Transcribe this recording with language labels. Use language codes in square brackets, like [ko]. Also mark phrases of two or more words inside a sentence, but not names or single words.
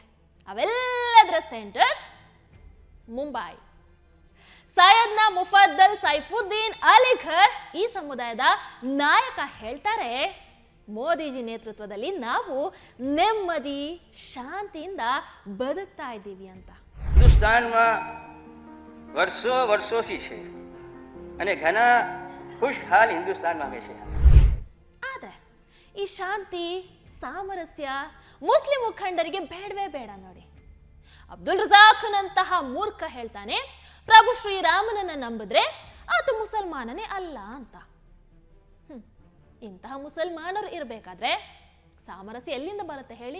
[kn] ಅವೆಲ್ಲದರ ಸೆಂಟರ್ ಮುಂಬೈ. ಸೈಯದ್ನ ಮುಫದ್ದಲ್ ಸೈಫುದ್ದೀನ್ ಅಲಿಘರ್ ಈ ಸಮುದಾಯದ ನಾಯಕ ಹೇಳ್ತಾರೆ, ಮೋದಿಜಿ ನೇತೃತ್ವದಲ್ಲಿ ನಾವು ನೆಮ್ಮದಿ ಶಾಂತಿಯಿಂದ ಬದುಕ್ತಾ ಇದ್ದೀವಿ ಅಂತ. [gu] હિન્દુસ્તાનમાં વર્ષોથી છે અને ઘણા ખુશહાલ હિન્દુસ્તાનમાં આવે છે. [kn] ಆದ್ರೆ ಈ ಶಾಂತಿ ಸಾಮರಸ್ಯ ಮುಸ್ಲಿಂ ಮುಖಂಡರಿಗೆ ಬೇಡವೇ ಬೇಡ ನೋಡಿ. ಅಬ್ದುಲ್ ರಜಾಕ್ನಂತಹ ಮೂರ್ಖ ಹೇಳ್ತಾನೆ, ಪ್ರಭು ಶ್ರೀರಾಮನನ್ನ ನಂಬಿದ್ರೆ ಆತ ಮುಸಲ್ಮಾನನೇ ಅಲ್ಲ ಅಂತ. ಇಂತಹ ಮುಸಲ್ಮಾನರು ಇರಬೇಕಾದ್ರೆ ಸಾಮರಸ್ಯ ಎಲ್ಲಿಂದ ಬರುತ್ತೆ ಹೇಳಿ?